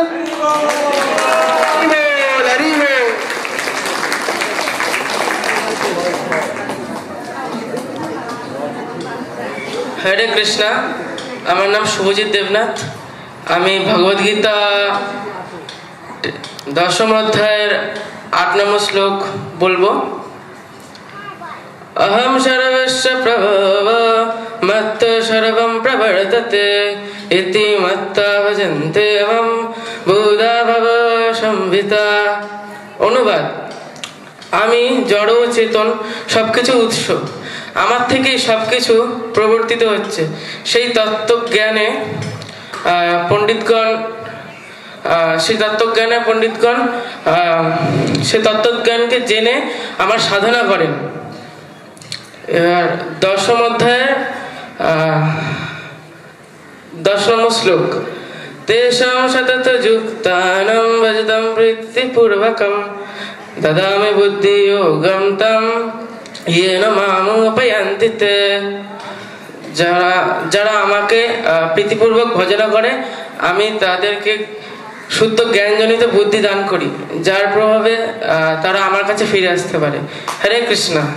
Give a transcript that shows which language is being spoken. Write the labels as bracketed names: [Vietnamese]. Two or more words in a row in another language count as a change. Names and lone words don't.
[Bangla] হরে কৃষ্ণা। আমার নাম শুভজিৎ দেবনাথ। আমি ভগবদ্গীতা 10ম অধ্যায়ের 8 নম্বর শ্লোক বলবো। [Sanskrit] অহম সর্বস্য প্রভব মত্ত সর্বম প্রবর্ততে ইতি মত্তা ভজন্তে মম বুধা ভব সংহিতা। [Bangla] অনুবাদ: আমি জড় ও চেতন, সবকিছু উৎস, আমার থেকেই সবকিছু প্রবর্তিত হচ্ছে। সেই তত্ত্বজ্ঞানে পণ্ডিতগণ সে তত্ত্বজ্ঞানকে জেনে আমার সাধনা করেন। 10ম অধ্যায়ের 10 নম্বর শ্লোক [Sanskrit] তেষাং সতত যুক্তানাং ভজতাম প্রীতিপূর্বকম দদামি বুদ্ধি যোগম তম येन मामुपयान्ति ते। [Bangla] যারা আমাকে প্রীতিপূর্বক ভজনা করে আমি তাদেরকে শুদ্ধ জ্ঞানজনিত বুদ্ধি দান করি, যার প্রভাবে তারা আমার কাছে ফিরে আসতে পারে। হরে কৃষ্ণ।